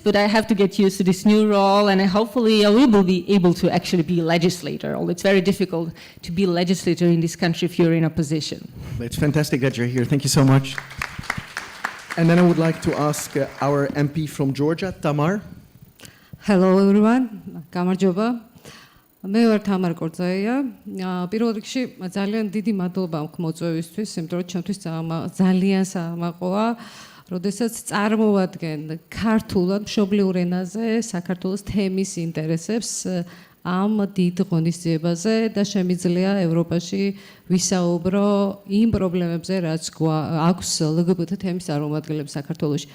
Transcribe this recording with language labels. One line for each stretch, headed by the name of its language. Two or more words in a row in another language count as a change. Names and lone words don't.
English: But I have to get used to this new role, and hopefully I will be able to actually be a legislator. Although it's very difficult to be a legislator in this country if you're in opposition. It's fantastic that you're here. Thank you so much. And then I would like to ask our MP from Georgia, Tamar. Hello everyone,
Georgian: გამარჯობა. მე ვარ თამარ კორძაია. პირველ რიგში ძალიან დიდი მადლობა მაქვს მოწვევისთვის, იმიტომ რომ ჩემთვის ძალიან საამაყოა, როდესაც წარმოვადგენ ქართულად მშობლიურ ენაზე საქართველოს თემის ინტერესებს ამ დიდ ღონისძიებაზე და შემიძლია ევროპაში ვისაუბრო იმ პრობლემებზე, რაც აქვს LGBT თემის წარმომადგენლებს საქართველოში.